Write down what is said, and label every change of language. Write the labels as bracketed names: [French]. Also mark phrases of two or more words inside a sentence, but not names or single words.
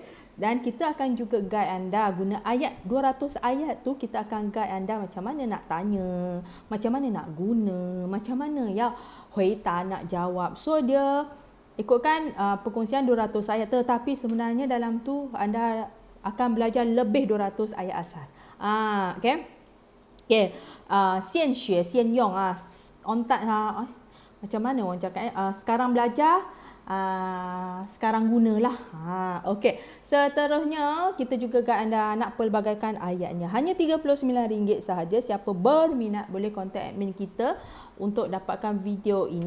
[Malay] Dan kita akan juga guide anda guna ayat 200 ayat tu, kita akan guide anda macam mana nak tanya, macam mana nak guna, macam mana ya huita nak jawab. So dia ikutkan perkongsian 200 ayat, tetapi sebenarnya dalam tu anda akan belajar lebih 200 ayat asal. Okey. Okey. [Chinese] 现学，现用, [Malay] macam mana orang cakap sekarang belajar, sekarang gunalah. Okey. Seterusnya kita juga guide anda nak pelbagaikan ayatnya. Hanya RM39 sahaja. Siapa berminat boleh kontak admin kita untuk dapatkan video ini.